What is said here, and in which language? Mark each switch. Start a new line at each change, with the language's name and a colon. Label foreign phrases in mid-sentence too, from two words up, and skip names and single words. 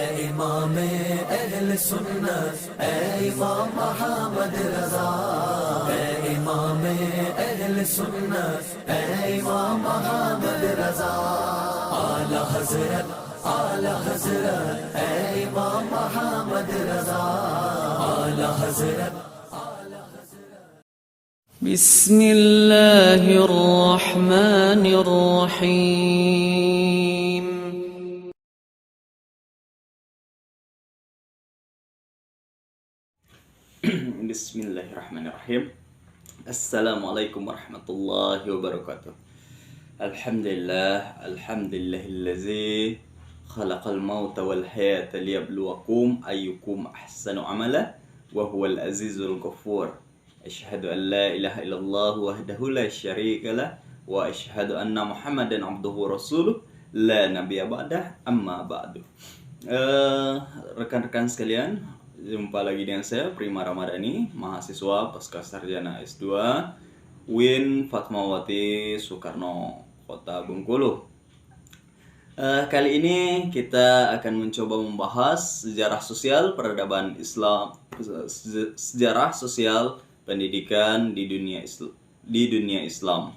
Urdu: امام اہل سنت اے امام محمد رضا اے امام اہل سنت اے امام محمد رضا اعلیٰ حضرت اے امام محمد رضا اعلیٰ حضرت
Arabic: بسم الله الرحمن الرحيم بسم الله الرحمن الرحيم. السلام عليكم ورحمة الله وبركاته. الحمد لله الذي خلق الموت والحياة ليبلوكم أيكم أحسن عملا وهو العزيز الغفور. أشهد أن لا إله إلا الله وحده لا شريك له وأشهد أن محمدا عبده رسوله لا نبي بعده أما بعد.
Indonesian: Rekan-rekan sekalian, jumpa lagi dengan saya Prima Ramadhani, mahasiswa pasca sarjana S2 UIN Fatmawati Soekarno, Kota Bengkulu. Kali ini kita akan mencoba membahas sejarah sosial peradaban Islam, sejarah sosial pendidikan di dunia Islam.